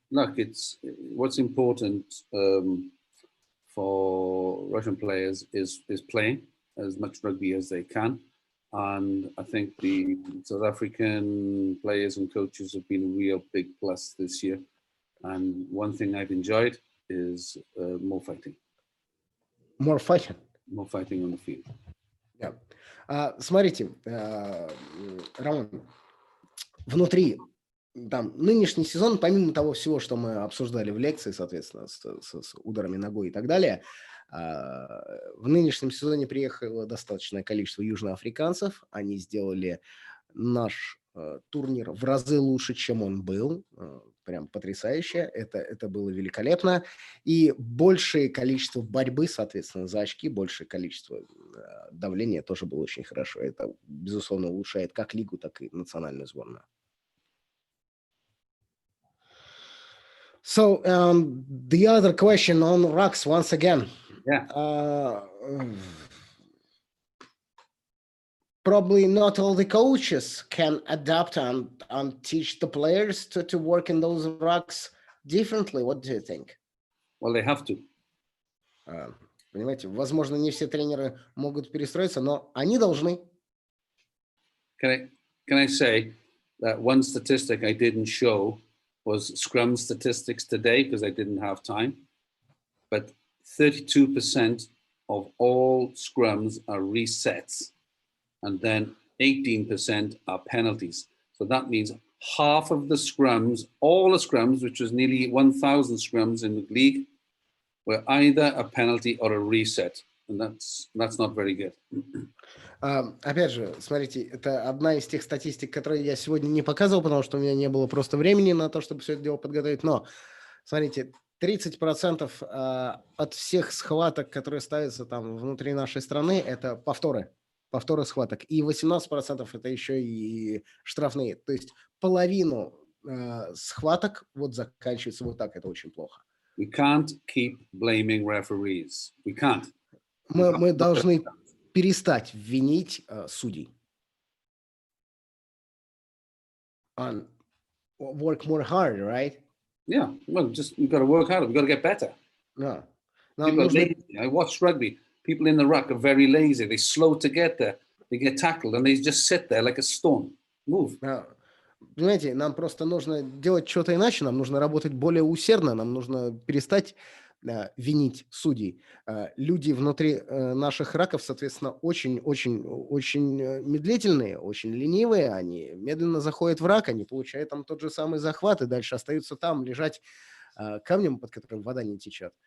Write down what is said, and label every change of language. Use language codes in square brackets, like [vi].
[en] Look, it's what's important for Russian players is playing as much rugby as they can. And I think the South African players and coaches have been a real big plus this year. And one thing I've enjoyed is more fighting. More fighting? More fighting on the field. Yeah. [ru] Смотрите, Роман, внутри там нынешний сезон, помимо того всего, что мы обсуждали в лекции, соответственно, с ударами ногой и так далее, в нынешнем сезоне приехало достаточное количество южноафриканцев. Они сделали наш турнир в разы лучше, чем он был. Прям потрясающе. Это было великолепно. И большее количество борьбы, соответственно, за очки, большее количество давления тоже было очень хорошо. Это, безусловно, улучшает как лигу, так и национальную сборную. [en] So, the other question on rucks once again. Yeah. Probably not all the coaches can adapt and teach the players to work in those rucks differently. What do you think? Well, they have to. [ru] Понимаете, возможно, не все тренеры могут перестроиться, но они должны. [en] Can I say that one statistic I didn't show was scrum statistics today because I didn't have time, but 32% of all scrums are resets, and then 18% are penalties. So that means half of the scrums, all the scrums, which was nearly 1,000 scrums in the league, were either a penalty or a reset, and that's not very good. [ru] Опять же, смотрите, это одна из тех статистик, которые я сегодня не показывал, потому что у меня не было просто времени на то, чтобы все это дело подготовить. Но, смотрите, 30% от всех схваток, которые ставятся там внутри нашей страны, это повторы схваток. И 18% это еще и штрафные. То есть половину схваток вот заканчивается вот так. Это очень плохо. [en] We can't keep blaming referees. We can't. [ru] Мы должны перестать винить судей. [en] And work more hard, right? Yeah, well, just we've got to work harder. We've got to get better. No. People are lazy. I watch rugby. People in the ruck are very lazy. They're slow to get there. They get tackled and they just sit there like a stone. Move. [ru] Понимаете, нам просто нужно делать что-то иначе, нам нужно работать более усердно, нам нужно перестать винить судей. Люди внутри наших раков, соответственно, очень медлительные, очень ленивые, они медленно заходят в рак, они получают там тот же самый захват и дальше остаются там лежать камнем, под которым вода не течет.